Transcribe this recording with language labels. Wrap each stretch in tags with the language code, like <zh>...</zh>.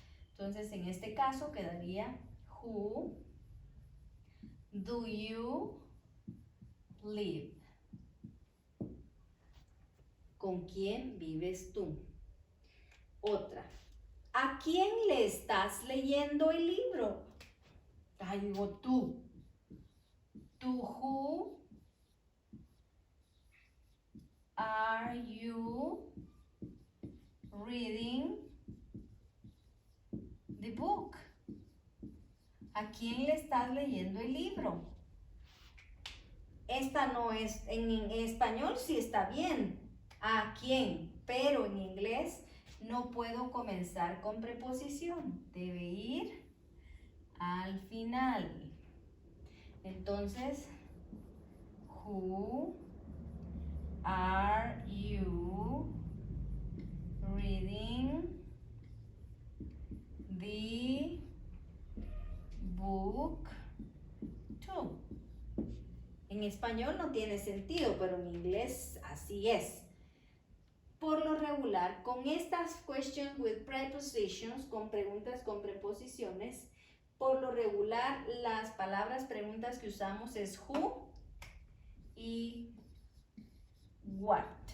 <es>Entonces, en este caso quedaría</es> <en>who do you live?</en> <es>¿Con quién vives tú? Otra. ¿A quién le estás leyendo el libro? Ahí digo tú.</es> <en>To who are you reading the book?</en> <es>¿A quién le estás leyendo el libro? Esta no es, en español sí está bien. ¿A quién? Pero en inglés no puedo comenzar con preposición. Debe ir al final. Entonces,</es> <en>who are you reading the book to?</en> <es>En español no tiene sentido, pero en inglés así es. Por lo regular, con estas</es> <en>questions with prepositions,</en> <es>con preguntas con preposiciones, por lo regular las palabras preguntas que usamos es who y what.</es>